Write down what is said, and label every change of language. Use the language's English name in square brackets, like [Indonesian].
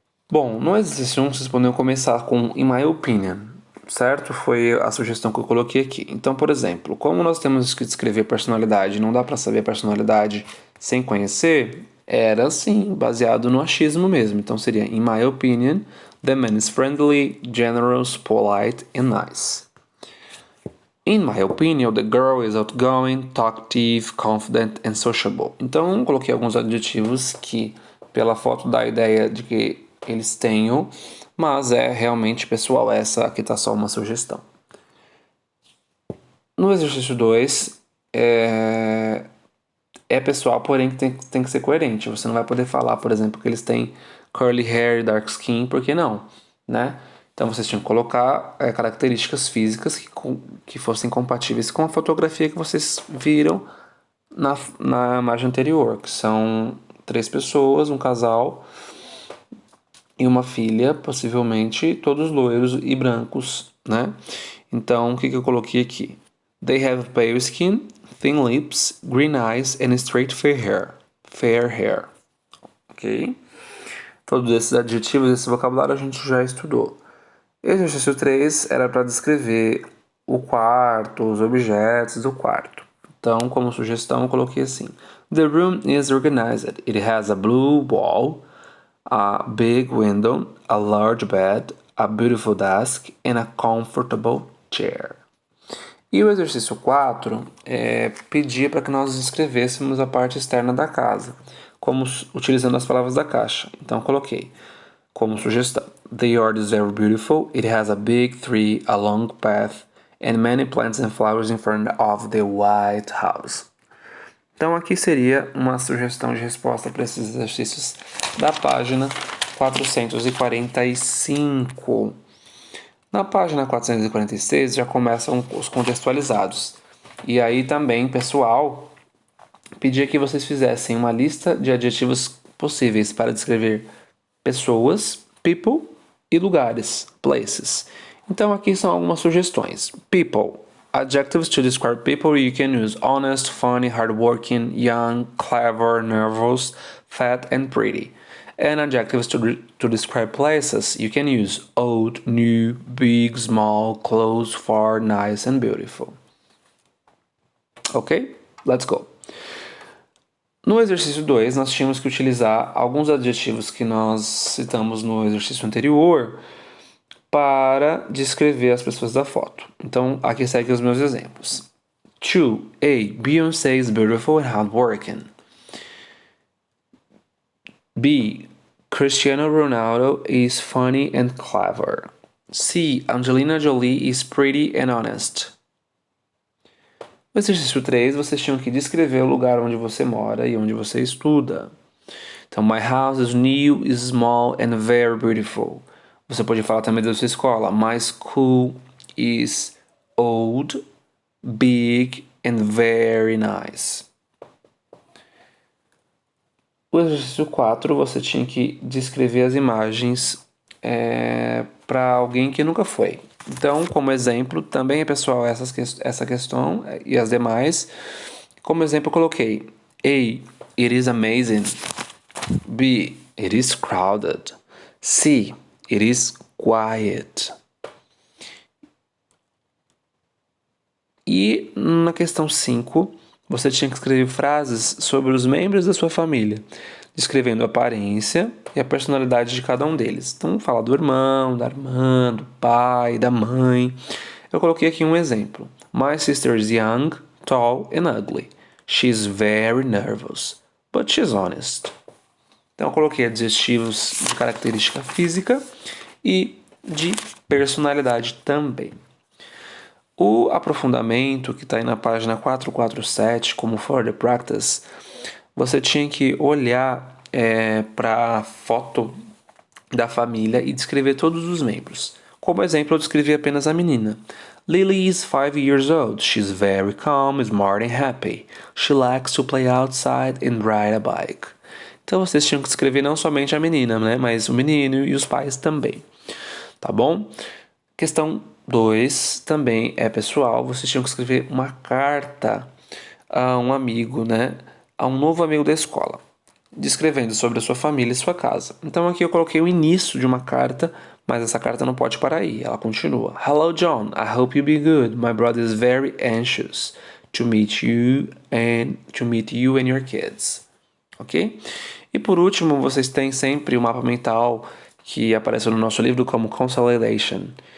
[Portuguese] Bom, no exercício 1 vocês podem começar com [English] in my opinion, [Portuguese] certo? Foi a sugestão que eu coloquei aqui. Então, por exemplo, como nós temos que descrever personalidade, não dá para saber a personalidade sem conhecer, era assim, baseado no achismo mesmo. Então seria, [English] in my opinion, the man is friendly, generous, polite and nice. In my opinion, the girl is outgoing, talkative, confident and sociable. [Portuguese] Então, coloquei alguns adjetivos que, pela foto, dá a ideia de que eles tenham, mas é realmente pessoal, essa aqui tá só uma sugestão. No exercício 2, é pessoal, porém tem que ser coerente. Você não vai poder falar, por exemplo, que eles têm [English] curly hair, dark skin, [Portuguese] porque não, né? Então vocês tinham que colocar características físicas que fossem compatíveis com a fotografia que vocês viram na imagem anterior, que são 3 pessoas, um casal e uma filha, possivelmente todos loiros e brancos, né? Então, o que eu coloquei aqui? [English] They have pale skin, thin lips, green eyes and straight fair hair. Fair hair. Ok? [Portuguese] Todos esses adjetivos, esse vocabulário a gente já estudou. Exercício 3 era para descrever o quarto, os objetos do quarto. Então, como sugestão, eu coloquei assim: [English] The room is organized. It has a blue wall, a big window, a large bed, a beautiful desk and a comfortable chair. [Portuguese] E o exercício 4 pedia para que nós descrevêssemos a parte externa da casa, utilizando as palavras da caixa. Então coloquei como sugestão: [English] The yard is very beautiful. It has a big tree, a long path, and many plants and flowers in front of the White House. [Portuguese] Então aqui seria uma sugestão de resposta para esses exercícios da página 445. Na página 446 já começam os contextualizados. E aí também, pessoal, pedia que vocês fizessem uma lista de adjetivos possíveis para descrever pessoas, people, e lugares, places. Então aqui são algumas sugestões. [English] People. Adjectives to describe people you can use: honest, funny, hardworking, young, clever, nervous, fat and pretty. And adjectives to describe places you can use: old, new, big, small, close, far, nice and beautiful. Ok? Let's go. [Portuguese] No exercício 2, nós tínhamos que utilizar alguns adjetivos que nós citamos no exercício anterior para descrever as pessoas da foto. Então, aqui seguem os meus exemplos. 2. A. [English] Beyoncé is beautiful and hardworking. B. Cristiano Ronaldo is funny and clever. C. Angelina Jolie is pretty and honest. [Portuguese] No exercício 3, vocês tinham que descrever o lugar onde você mora e onde você estuda. [English] Então, my house is new, is small and very beautiful. [Portuguese] Você pode falar também da sua escola. [English] My school is old, big and very nice. [Portuguese] O exercício 4, você tinha que descrever as imagens para alguém que nunca foi. Então, como exemplo, também é pessoal essa questão e as demais. Como exemplo, eu coloquei A. [English] It is amazing. B. It is crowded. C. It is quiet. [Portuguese] E na questão 5, você tinha que escrever frases sobre os membros da sua família, descrevendo a aparência e a personalidade de cada um deles. Então, fala do irmão, da irmã, do pai, da mãe. Eu coloquei aqui um exemplo. [English] My sister is young, tall and ugly. She's very nervous, but she's honest. [Portuguese] Então, eu coloquei adjetivos de característica física e de personalidade também. O aprofundamento, que está aí na página 447, como further practice, você tinha que olhar para a foto da família e descrever todos os membros. Como exemplo, eu descrevi apenas a menina. [English] Lily is 5 years old. She's very calm, smart and happy. She likes to play outside and ride a bike. [Portuguese] Então vocês tinham que escrever não somente a menina, né, mas o menino e os pais também. Tá bom? Questão 2 também é pessoal. Vocês tinham que escrever uma carta a um amigo, né? A um novo amigo da escola, descrevendo sobre a sua família e sua casa. Então aqui eu coloquei o início de uma carta, mas essa carta não pode parar aí. Ela continua. [English] Hello John, I hope you be good. My brother is very anxious to meet you and your kids. Ok? [Portuguese] E por último, vocês têm sempre o mapa mental que apareceu no nosso livro como Consolidation.